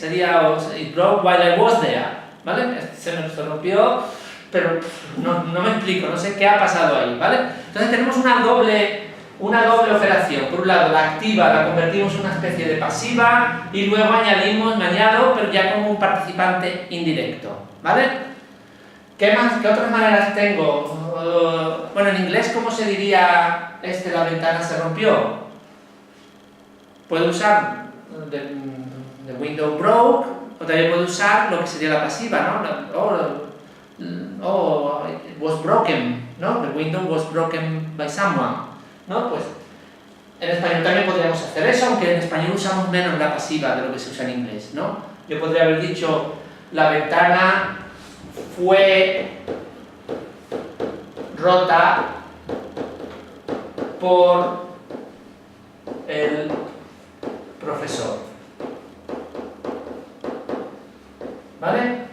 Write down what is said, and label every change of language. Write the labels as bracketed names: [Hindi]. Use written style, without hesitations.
[Spanish] Sería, [English] it broke while I was there. [Spanish] ¿Vale? Se rompió, pero no me explico, no sé qué ha pasado ahí. ¿Vale? Entonces tenemos una doble operación. Por un lado, la activa la convertimos en una especie de pasiva y luego me añado, pero ya como un participante indirecto, ¿vale? ¿Qué otras maneras tengo? Bueno, en inglés, ¿cómo se diría la ventana se rompió? Puedo usar [English] the window broke, [Spanish] o también puedo usar lo que sería la pasiva, ¿no? [English] It was broken, [Spanish] ¿no? [English] The window was broken by someone. [Spanish] ¿No? Pues en español también podríamos hacer eso, aunque en español usamos menos la pasiva de lo que se usa en inglés, ¿no? Yo podría haber dicho, la ventana fue rota por el profesor, ¿vale?